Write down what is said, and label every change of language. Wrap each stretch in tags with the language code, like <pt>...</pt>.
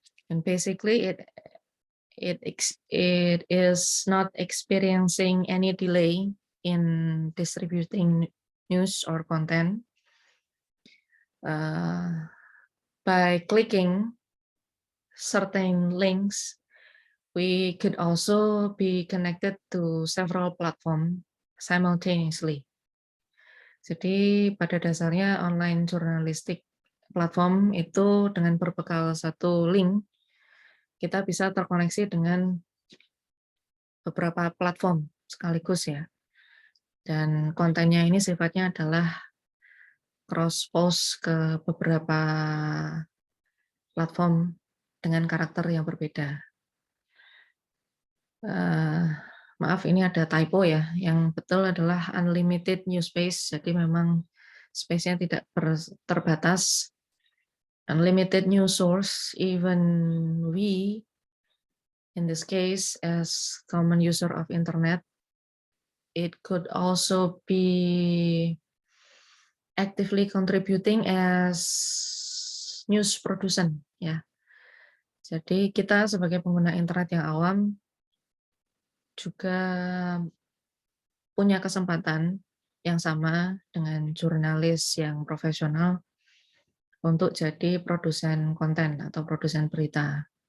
<en>And basically it is not experiencing any delay in distributing news or content. By clicking certain links, we could also be connected to several platforms simultaneously.</en> <id>Jadi pada dasarnya online journalistic platform itu dengan berbekal satu link, kita bisa terkoneksi dengan beberapa platform sekaligus ya. Dan kontennya ini sifatnya adalah cross-post ke beberapa platform dengan karakter yang berbeda. Maaf, ini ada typo ya. Yang betul adalah</id> <en>unlimited news space,</en> <id>jadi memang space-nya tidak terbatas.</id> <en>Unlimited news source, even we, in this case, as common user of internet, it could also be actively contributing as news producer ya.</en> <id>Jadi kita sebagai pengguna internet yang awam juga punya kesempatan yang sama dengan jurnalis yang profesional untuk jadi produsen konten atau produsen berita.</id>